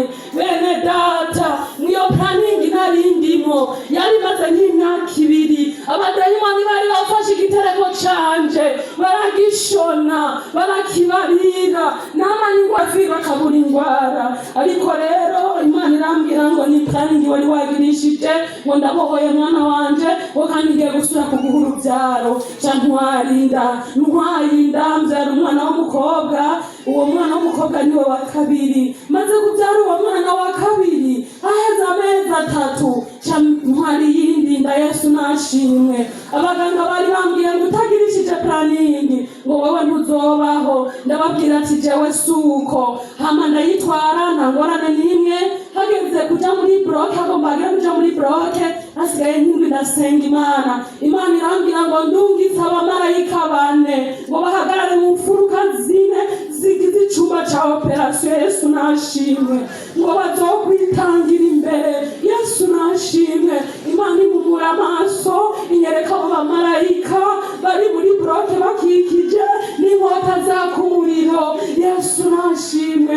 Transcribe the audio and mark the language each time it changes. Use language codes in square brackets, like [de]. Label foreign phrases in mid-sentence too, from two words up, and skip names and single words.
[rn] Bene data niyo planning narindimo yari maze nk'imyaka 2. Abadayimoni bari bafashe igitereko canje baragishona barakibarira namani ngwafira bakabura ingwara. Ariko rero Imana irambwira ngo ni planning wari wagirishije ngo ndabohoye mwana wanje wo kandi ngiye gusura kuguha urubyaro. Ntwarinda mbyara umwana w'umukobwa. Uwo mwana w'umukobwa niwe wa 2. Maze kubyara uwo mwana wa 2 aheza amezi 3 ntwari yindi nda. Yesu nashimwe. Abaganga bari bambwiye ngo utagirishije planning ngo wowe ntuzobaho. Ndababwira ati jewe suko. Hama ndayitwara nta ngorane n'imwe. Hageze kuja muri bloke agomba kuja muri bloke asigaye nk'indwi ndasenga Imana. Imana irambwira ngo ndungitse abamarayika 4 ngo bahagarare mu mfuruka 4 zigize icumba ca operation. Yesu nashimwe. Ngo bazokwitangira imbere. Yesu nashimwe. Imana imumura amaso inyereka abo bamarayika bari muri bloke bakikije n'inkota zaka umuriro. Yesu nashimwe.